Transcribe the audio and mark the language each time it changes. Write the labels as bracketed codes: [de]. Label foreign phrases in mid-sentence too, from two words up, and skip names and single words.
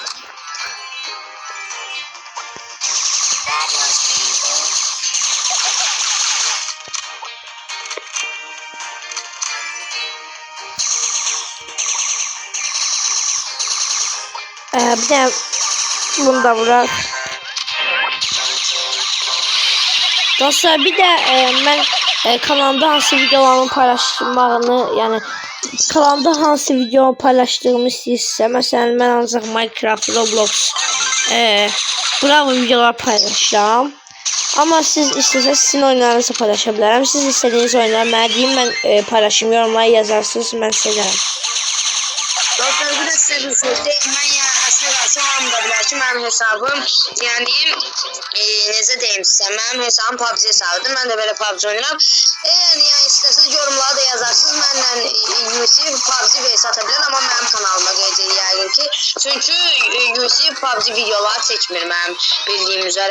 [tr] Bir de bunu da bırak. [az] Dostlar, bir de mən kanalımda hansı videolarımı paylaşdığımı, yəni kanalımda hansı videomu paylaşdığımı istəyirsə, məsələn mən ancaq Minecraft, Roblox, Bravo videolar paylaşıram. Amma siz istəsəz sizin oyunlarınızı paylaşa bilərəm. Siz istədiyiniz oyunları mənə deyin, mən paylaşım, yorumlara yazarsınız, mən sevərəm. Dostlar, bir de size bir söz deyim. [tr] Ben ya aslında kalsa [az] hamı da bilər ki, mənim hesabım, yəni deyim, necə deyim sizə, mənim hesabım PUBG hesabıdır. Mən də belə PUBG oynayıram. Yəni istəsəz yorumlara da yazarsınız. Mənlə Yusuf PUBG vs ata bilər, amma mənim kanalıma qeyd yəqin ki. Çünki Yusuf PUBG videoları çəkmir mənim bildiyim üzərə.